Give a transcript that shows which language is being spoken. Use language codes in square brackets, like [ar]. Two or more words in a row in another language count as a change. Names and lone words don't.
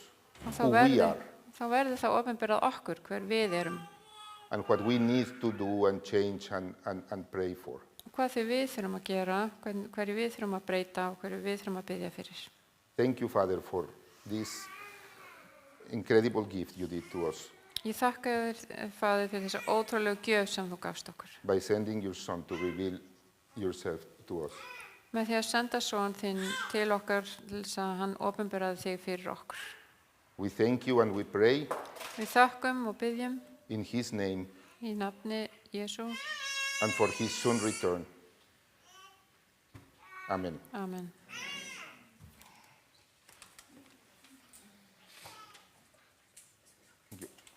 [is] og [en] who we are [is] þá verður það opinberað okkur hver við erum [en] and what we need to do and change and pray for. [is] og hvað þið við þurfum að gera, hverju við þurfum að breyta og hverju við þurfum að biðja fyrir. [en] Thank you, Father, for this incredible gift you did to us [is] Ég þakka þér, Faðir, fyrir þessa ótrúlegu gjöf sem þú gafst okkur. [en] by sending your Son to reveal yourself to us. [is] Með því að senda son þinn til okkar til þess að hann opinberaði þig fyrir okkur. [en] We thank you and we pray [is] Við þökkum og byggjum [en] in his name [is] í nafni Jesú. [en] and for his soon return. Amen. [is] Amen. [en] Thank you.